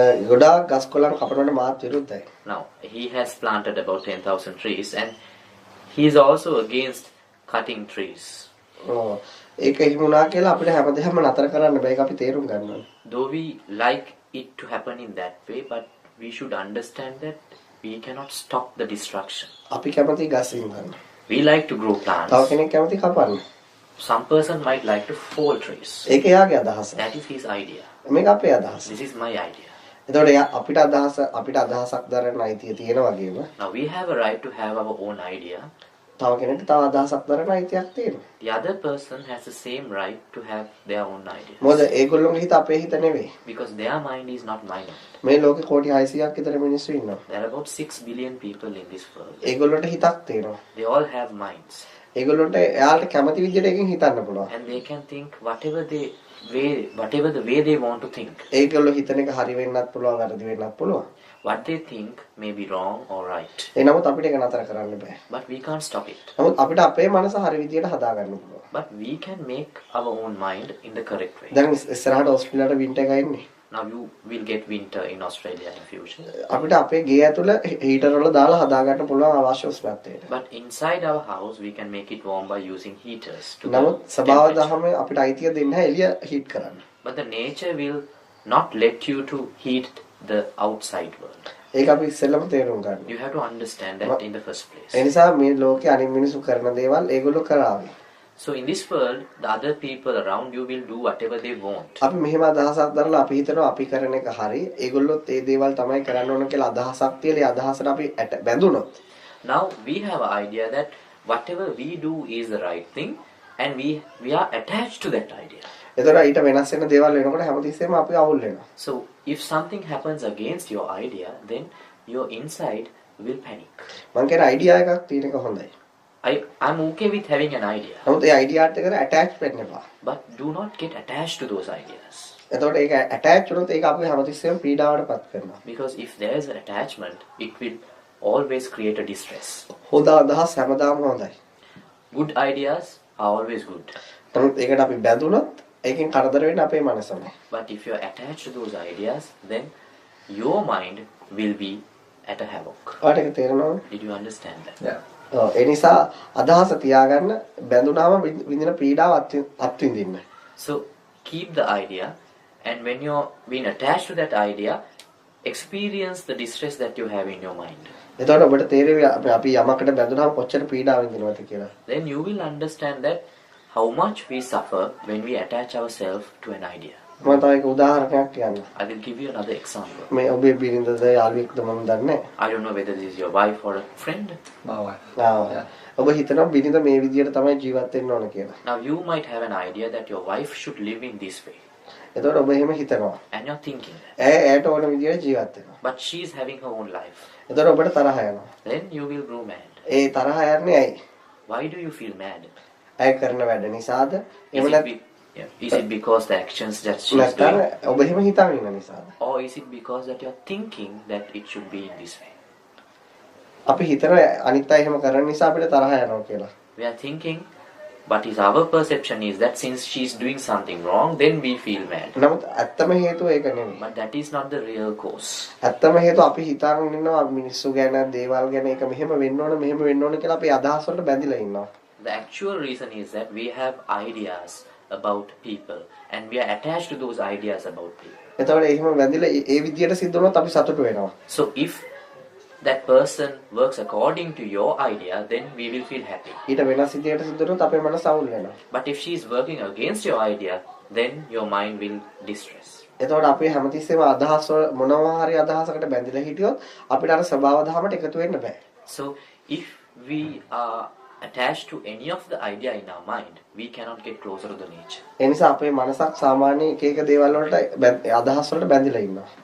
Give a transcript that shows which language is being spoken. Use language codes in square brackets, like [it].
[si] ගොඩාක් ගස් කොළන් කපනවට මාත් විරුද්ධයි. [en] Now he has planted about 10,000 trees, and he is also against cutting trees. [si] ඒක හිමුණා කියලා අපිට හැමදේම නතර කරන්න බෑ. ඒක අපි තේරුම් ගන්න ඕනේ. [en] Though we like it to happen in that way, but we should understand that we cannot stop the destruction. [si] අපි කැමති ගස් ඉඳන්. [en] We like to grow plants. [si] තව කෙනෙක් කැමති කපන්න. [en] Some person might like to fall trees. [si] ඒක එයාගේ අදහස. [en] That is his idea. [si] මේක අපේ අදහස. [en] This is my idea. [si] එතකොට අපිට අදහසක් දරන්න අයිතිය තියෙනවා වගේම. [en] Now we have a right to have our own idea. [si] තව කෙනෙක්ට තව අදහසක් දරන්න අයිතියක් තියෙනවා. [en] The other person has the same right to have their own idea. [si] මොකද ඒගොල්ලෝගේ හිත අපේ හිත නෙවෙයි. [en] Because their mind is not my mind. [si] මේ ලෝකේ කෝටි 600ක් විතර මිනිස්සු ඉන්නවා. [en] There are about 6 billion people in this world. [si] ඒගොල්ලන්ට හිතක් තියෙනවා. [en] They all have minds. [si] ඒගොල්ලන්ට එයාලට කැමති විදිහට එකකින් හිතන්න පුළුවන්. [en] And they can think whatever the way they want to think. [si] ඒගොල්ලෝ හිතන එක හරි වෙන්නත් පුළුවන්, වැරදි වෙන්නත් පුළුවන්. [en] What they think may be wrong or right. [si] ඒ නමුත් අපිට ඒක නතර කරන්න බෑ. [en] But we can't stop it. [si] නමුත් අපිට අපේ මනස හරි විදිහට හදා ගන්න පුළුවන්. [en] But we can make our own mind in the correct way. [si] දැන් ඉස්සරහට ඕස්ට්‍රේලියාවට වින්ටර් එක එන්නේ. [en] Now you will get winter in Australia in future. [si] අපිට අපේ ගේ ඇතුළ හීටර් වල දාලා හදා ගන්න පුළුවන් අවශ්‍ය උෂ්ණත්වයට. [en] But inside our house we can make it warm by using heaters. [si] නමුත් සබාව දහමේ අපිට අයිතිය දෙන්නේ නැහැ එළිය හීට් කරන්න. [en] But the nature will not let you to heat the outside world. [si] ඒක අපි ඉස්සෙල්ලම තේරුම් ගන්න. [en] You have to understand that in the first place. [si] ඒ නිසා මේ ලෝකේ අනිත් මිනිස්සු කරන දේවල් ඒගොල්ලෝ කරාවි. [en] So in this world, the other people around you will do whatever they want. [si] අපි මෙහෙම අදහසක් දරලා අපි හිතනවා අපි කරන එක හරි. ඒගොල්ලොත් ඒ දේවල් තමයි කරන්න ඕන කියලා අදහසක් තියලා ඒ අදහසට අපි බැඳුනොත්. [en] Now we have an idea that whatever we do is the right thing, and we are attached to that idea. [si] එතකොට ඊට වෙනස් වෙන දේවල් වෙනකොට හැමතිස්සෙම අපි අවුල් වෙනවා. [en] So if something happens against your idea, then your inside will panic. [si] මං කියන අයිඩියා එකක් තියෙන එක හොඳයි. [en] I'm okay with having an idea. [si] නමුත් ඒ අයිඩියාට එකට ඇටච් වෙන්න එපා. [en] But do not get attached to those ideas. [si] එතකොට ඒක ඇටච් වුණොත් ඒක අපි හැමතිස්සෙම පීඩාවටපත් කරනවා. [en] Because if there is an attachment, it will always create a distress. [si] හොඳ අදහස් හැමදාම හොඳයි. [en] Good ideas are always good. [si] නමුත් ඒකට අපි බැඳුනොත් ඒකෙන් කරදර වෙන්නේ අපේ මනසමයි. [en] But if you are attached to those ideas, then your mind will be at a havoc. [si] ඔයාලට ඒක තේරෙනවද? [en] Did you understand that? Yeah. [si] ඒ නිසා අදහස තියාගන්න බැඳුනාම විඳින පීඩාව අත්විඳින්න. [en] So keep the idea, and when you're being attached to that idea, experience the distress that you have in your mind. [si] එතකොට ඔබට තේරෙවි අපි යමකට බැඳුනාම කොච්චර පීඩාව විඳිනවද කියලා. [en] Then you will understand that how much we suffer when we attach ourselves to an idea. [si] මම තව එක උදාහරණයක් කියන්නම්. [en] I will give you another example. [si] මේ ඔබේ බිරිඳද යාළුවෙක්ද මම දන්නේ නැහැ. [en] I don't know whether this is your wife or a friend. My wife. [si] ඔබ හිතනවා බිරිඳ මේ විදියට තමයි ජීවත් වෙන්න ඕන කියලා. [en] Now you might have an idea that your wife should live in this way. [si] එතකොට ඔබ එහෙම හිතනවා. [en] And you're thinking that. [si] ඇයට ඕන විදියට ජීවත් වෙනවා. [en] But she's having her own life. [si] එතකොට ඔබට තරහ යනවා. [en] Then you will grow mad. [si] ඒ තරහ යන්නේ ඇයි? [en] Why do you feel mad? [si] ඇය කරන වැඩ නිසාද? [en] Is it because the actions that she's doing? [si] ඔබ එහෙම හිතාගෙන ඉන්න නිසාද? [en] Or is it because that you're thinking that it should be in this way? [si] අපි හිතන අනිත් අය එහෙම කරන නිසා අපිට තරහ යනවා කියලා. [en] We are thinking, but our perception is that since she's doing something wrong, then we feel mad. [si] නමුත් ඇත්තම හේතුව ඒක නෙමෙයි. [en] But that is not the real cause. [si] ඇත්තම හේතුව අපි හිතාගෙන ඉන්නවා මිනිස්සු ගැන, දේවල් ගැන ඒක මෙහෙම වෙන්න ඕන කියලා අපි අදහස් වලට බැඳිලා ඉන්නවා. [en] The actual reason is that we have ideas about people and we are attached to those ideas about people. [si] එතකොට එහෙම බැඳිලා ඒ විදියට සිද්ධ වුණොත් අපි සතුටු වෙනවා. [en] So if that person works according to your idea, then we will feel happy. [si] ඊට වෙනස් විදියට සිද්ධ වුණොත් අපේ මනස අවුල් වෙනවා. [en] But if she is working against your idea, then your mind will distress. [si] එතකොට අපි හැමතිස්සෙම අදහස් වල මොනවා හරි අදහසකට බැඳිලා හිටියොත් අපිට අර ස්වභාව ධර්මයට එකතු වෙන්න බෑ. [en] So if we are attached to any of the idea in our mind, we cannot get closer to the nature. [si] ඒ නිසා අපේ මනසක් සාමාන්‍ය එක එක දේවල් වලට අදහස් වලට බැඳිලා ඉන්නවා.